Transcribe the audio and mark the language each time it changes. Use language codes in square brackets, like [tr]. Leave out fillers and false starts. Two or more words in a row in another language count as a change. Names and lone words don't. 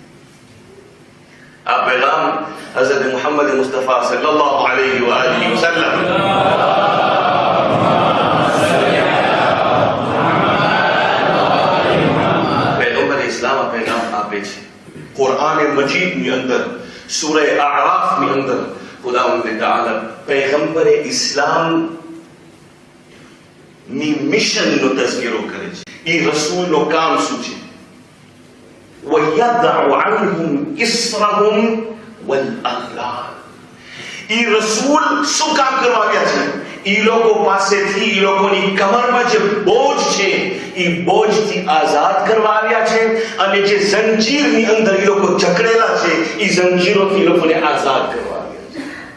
[gu] આ પૈગામ હઝરત મુહમ્મદ મુસ્તફા [ar] صلى الله عليه وآله وسلم [gu] પૈગંબર ઇસ્લામ આ પૈગામ આપે છે. કુરાન મજીદની અંદર સૂરહ અરાફની અંદર ખુદાવંદ તઆલા પૈગંબર ઇસ્લામ ની મિશનનો તઝકિરો કરે છે. એ રસૂલનો કામ શું છે? [ar] وَيَضَعُ عَنْهُمْ إِصْرَهُمْ وَالْأَغْلَالَ. [gu] એ રસૂલ શું કામ કરવા આવ્યા છે? એ લોકો પાસેથી એ લોકોની કમરમાં જે બોજ છે એ બોજથી આઝાદ કરવા આવ્યા છે અને જે જંજીરની અંદર એ લોકો જકડેલા છે એ જંજીરોથી એ લોકોને આઝાદ કરવા આવ્યા છે.